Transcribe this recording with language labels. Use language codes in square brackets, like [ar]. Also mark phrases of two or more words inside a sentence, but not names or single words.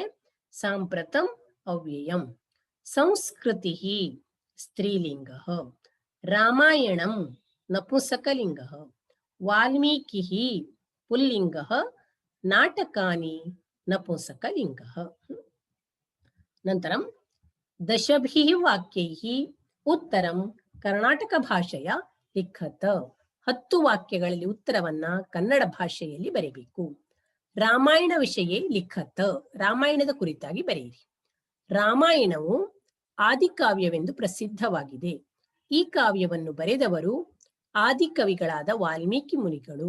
[sa] ಸಾಂಪ್ರತಂ ಅವ್ಯಯಂ. ಸಂಸ್ಕೃತಿ ಸ್ತ್ರೀಲಿಂಗ. ರಾಮಾಯಣಂ ನಪುಂಸಕಲಿಂಗ. ವಾಲ್ಮೀಕಿ ಪುಲ್ಲಿಂಗ. ನಾಟಕಾನಿ ನಪುಂಸಕಲಿಂಗ. ನಂತರಂ ದಶಭಿಃ ವಾಕ್ಯೈಃ ಉತ್ತರಂ ಕರ್ನಾಟಕ ಭಾಷೆಯ ಲಿಖತ. [kn] 10 ವಾಕ್ಯಗಳಲ್ಲಿ ಉತ್ತರವನ್ನ ಕನ್ನಡ ಭಾಷೆಯಲ್ಲಿ ಬರೆಯಬೇಕು. [sa] ರಾಮಾಯಣ ವಿಷಯ ಲಿಖತ. [kn] ರಾಮಾಯಣದ ಕುರಿತಾಗಿ ಬರೆಯಿರಿ. ರಾಮಾಯಣವು ಆದಿಕಾವ್ಯವೆಂದು ಪ್ರಸಿದ್ಧವಾಗಿದೆ. ಈ ಕಾವ್ಯವನ್ನು ಬರೆದವರು ಆದಿಕವಿಗಳಾದ ವಾಲ್ಮೀಕಿ ಮುನಿಗಳು.